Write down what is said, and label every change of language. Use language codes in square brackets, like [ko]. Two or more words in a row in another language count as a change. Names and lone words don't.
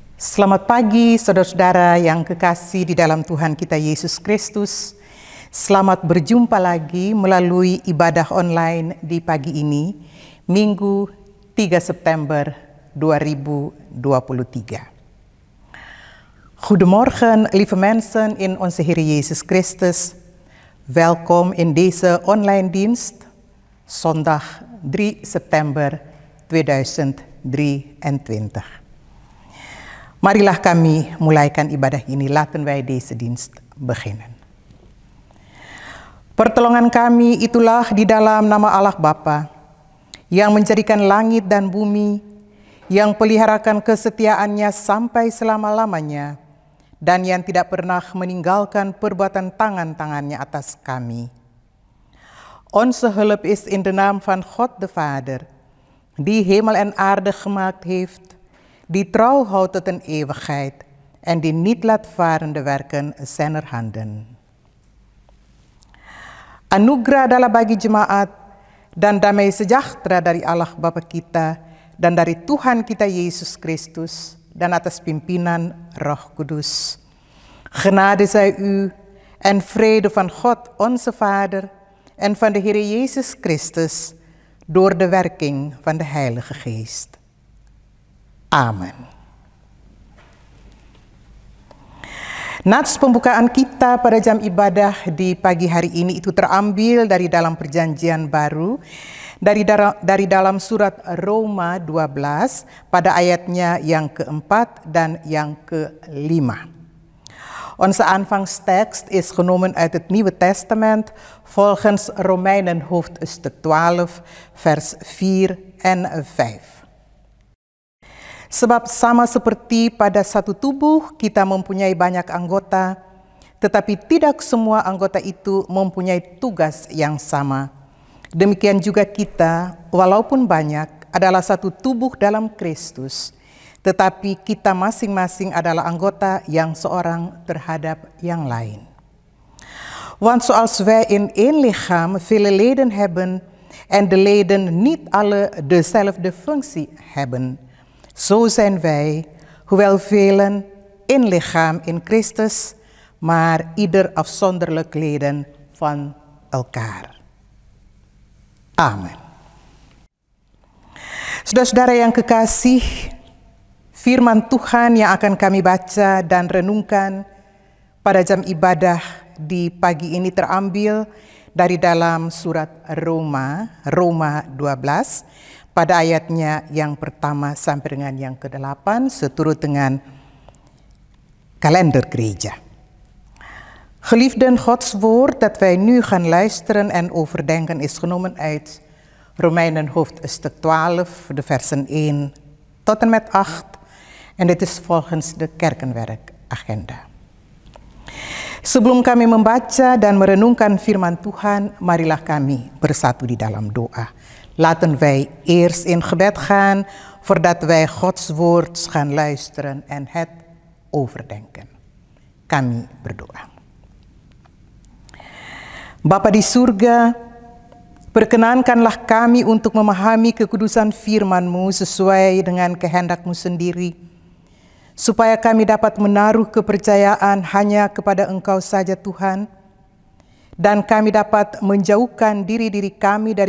[id] Selamat pagi saudara-saudara yang kekasih di dalam Tuhan kita Yesus Kristus. Selamat berjumpa lagi melalui ibadah online di pagi ini, Minggu 3 September 2023. [nl] Goedemorgen lieve mensen in onze Heer Jezus Christus. Welkom in deze online dienst, zondag 3 September 2023. [id] Marilah kami mulaikan ibadah ini. [nl] Laten wij deze dienst beginnen. [id] Pertolongan kami itulah di dalam nama Allah Bapa, yang menjadikan langit dan bumi, yang peliharakan kesetiaannya sampai selama-lamanya, dan yang tidak pernah meninggalkan perbuatan tangan-tangannya atas kami. [nl] Onze hulp is in de naam van God de Vader, die hemel en aarde gemaakt heeft, die trouw houdt tot een eeuwigheid en die niet laat varen de werken zijner handen. [id] Anugerah adalah bagi jemaat dan damai sejahtera dari Allah Bapa kita dan dari Tuhan kita Yesus Kristus dan atas pimpinan Roh Kudus. [nl] Genade zij u en vrede van God onze Vader en van de Heer Jezus Christus door de werking van de Heilige Geest. Amen. [id] Nats pembukaan kita pada jam ibadah di pagi hari ini itu terambil dari dalam perjanjian baru, dari dalam surat Roma 12 pada ayatnya yang keempat dan yang kelima. [nl] Onze aanvangstekst is genomen uit het Nieuwe Testament volgens Romeinen hoofdstuk 12 vers 4 en 5. [id] Sebab sama seperti pada satu tubuh kita mempunyai banyak anggota, tetapi tidak semua anggota itu mempunyai tugas yang sama. Demikian juga kita, walaupun banyak, adalah satu tubuh dalam Kristus, tetapi kita masing-masing adalah anggota yang seorang terhadap yang lain. [nl] Want zoals wij in één lichaam vele leden hebben en de leden niet alle dezelfde functie hebben, zo zijn wij, hoewel velen, één lichaam in Christus, maar ieder afzonderlijk leden van elkaar. Amen. [id] Saudara-saudara yang kekasih, firman Tuhan yang akan kami baca dan renungkan pada jam ibadah di pagi ini terambil dari dalam surat Roma 12, pada ayatnya yang pertama sampai dengan yang ke-8 seturut dengan kalender gereja. [nl] Geliefden, Gods woord dat wij nu gaan luisteren en overdenken is genomen uit Romeinen hoofdstuk 12, de versen 1 tot en met 8. En dit is volgens de kerkenwerkagenda. [id] Sebelum kami membaca dan merenungkan firman Tuhan, marilah kami bersatu di dalam doa. [nl] Laten wij eerst in gebed gaan voordat wij Gods woord gaan luisteren en het overdenken. [id] Kami berdoa. Bapa di surga, perkenankanlah kami untuk memahami kekudusan firman-Mu sesuai dengan kehendak-Mu sendiri, supaya kami dapat menaruh kepercayaan hanya kepada Engkau saja Tuhan, dan kami dapat menjauhkan diri-diri kami dari